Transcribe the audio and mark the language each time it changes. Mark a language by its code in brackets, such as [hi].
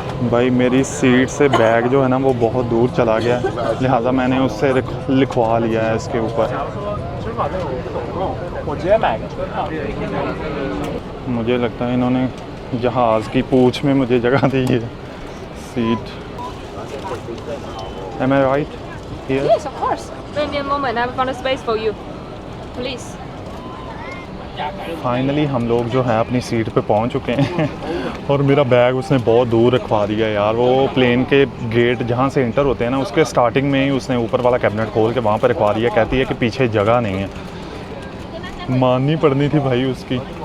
[hi] भाई मेरी सीट से बैग जो है ना वो बहुत दूर चला गया, लिहाजा मैंने उससे लिखवा लिया है इसके ऊपर। मुझे लगता है इन्होंने जहाज़ की पूँछ में मुझे जगह दी है seat. [en] Am I right here? Yes, of course. Wait me a moment. I have found a space for you. Please. [hi] Finally हम लोग जो है अपनी सीट पे पहुंच चुके हैं और मेरा बैग उसने बहुत दूर रखवा दिया यार। वो प्लेन के गेट जहाँ से इंटर होते हैं ना, उसके स्टार्टिंग में ही उसने ऊपर वाला कैबिनेट खोल के वहाँ पर रखवा दिया। कहती है कि पीछे जगह नहीं है। माननी पड़नी थी भाई उसकी।